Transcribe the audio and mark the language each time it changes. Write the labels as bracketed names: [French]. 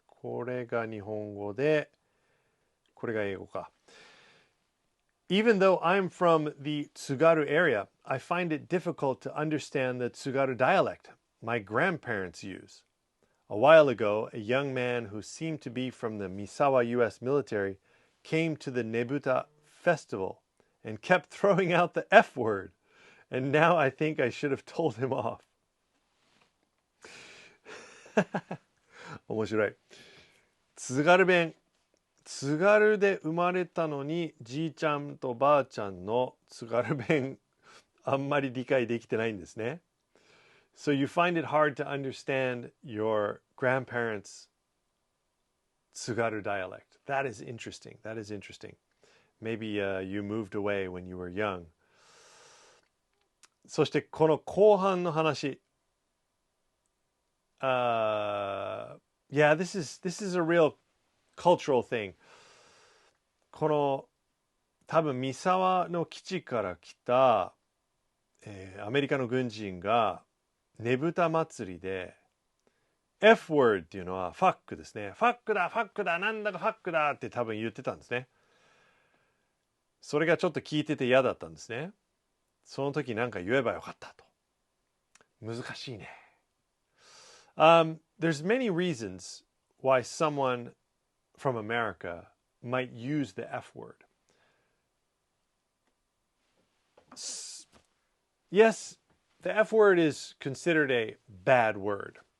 [Japanese] これが日本語で、これが英語か。 [English] Even though I'm from the Tsugaru area, I find it difficult to understand the Tsugaru dialect my grandparents use. A while ago, a young man who seemed to be from the Misawa U.S. military came to the Nebuta festival and kept throwing out the F word. And now I think I should have told him off. [Japanese] 面白い。津軽弁。津軽で生まれたのにじいちゃんとばあちゃんの津軽弁あんまり理解できてないんですね。 [English] So you find it hard to understand your grandparents' 津軽 dialect. That is interesting. That is interesting. Maybe you moved away when you were young. [Japanese] そしてこの後半の話。 [English] Yeah, this is a real cultural thing. [Japanese] この多分三沢の基地から来た、アメリカの軍人がねぶた祭りで F word っていうのはファックですね。ファックだファックだなんだかファックだって多分言ってたんですね。それがちょっと聞いてて嫌だったんですね。その時なんか言えばよかったと。難しいね。 [English] There's many reasons why someone from America might use the F word. Yes, the F word is considered a bad word.